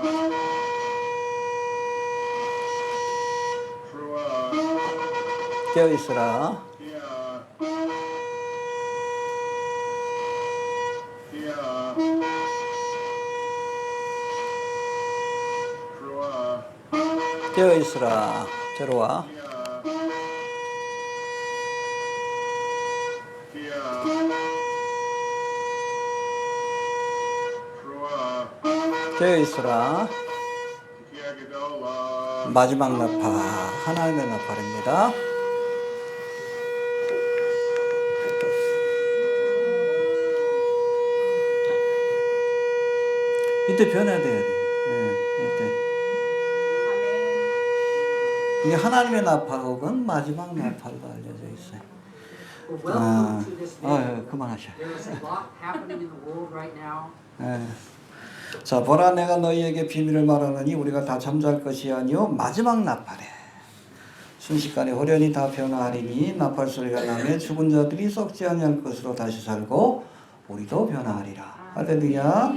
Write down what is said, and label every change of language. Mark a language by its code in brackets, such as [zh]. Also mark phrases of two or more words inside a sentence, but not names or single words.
[he] Trua. [ko] 깨어있으라. [he] Kia. Kia. Trua. [ko] 깨어있으라. 저로와. [he] Kia. Kia. Trua. [ko] 깨어있으라. [he] Kia Gedola. [ko] 마지막 나팔. 하나님의 나팔입니다. 이때 변화돼야 돼. 이때. 이게 하나님의 나팔 혹은 마지막 나팔로 알려져 있어요. [en] Well, welcome to this video. [ko] 그만하셔. [en] There is a lot happening in the world right now. [ko] 자, 보라 내가 너희에게 비밀을 말하느니 우리가 다 잠잘 것이 아니요 마지막 나팔에 순식간에 호련히 다 변화하리니 나팔 소리가 나며 죽은 자들이 썩지 아니할 것으로 다시 살고 우리도 변화하리라. 할렐루야.